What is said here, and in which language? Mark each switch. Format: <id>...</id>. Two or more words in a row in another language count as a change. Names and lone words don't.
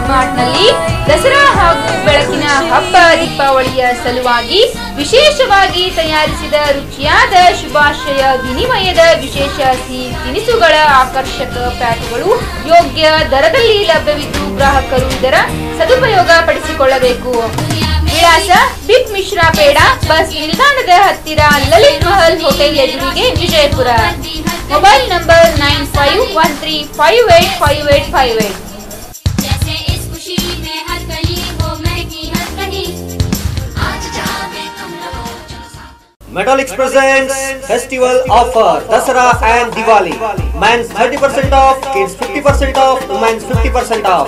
<kn>ಮಾರ್ಟ್ನಲ್ಲಿ ದಸರಾ ಹಾಗೂ ಬೆಳಕಿನ ಹಬ್ಬ ದೀಪಾವಳಿಯ ಸಲುವಾಗಿ ವಿಶೇಷವಾಗಿ ತಯಾರಿಸಿದ ರುಚಿಯಾದ ಶುಭಾಶಯ ವಿನಿಮಯದ ವಿಶೇಷ ಸಿಹಿ ತಿನಿಸುಗಳ ಆಕರ್ಷಕ ಪ್ಯಾಕ್ಗಳು ಯೋಗ್ಯ ದರದಲ್ಲಿ ಲಭ್ಯವಿದ್ದು ಗ್ರಾಹಕರು ಇದರ ಸದುಪಯೋಗ ಪಡಿಸಿಕೊಳ್ಳಬೇಕು. ವಿಳಾಸ ಬಿಗ್ ಮಿಶ್ರಾ ಪೇಡ, ಬಸ್ ನಿಲ್ದಾಣದ ಹತ್ತಿರ, ಲಲಿತ್ ಮಹಲ್ ಹೋಟೆಲ್ ಎದುರಿಗೆ, ವಿಜಯಪುರ.</kn> <en>mobile number 9513585858। Metallics presents festival offer Dasara and Diwali. Men's 30% off, kids 50% off, women's 50% off.</en>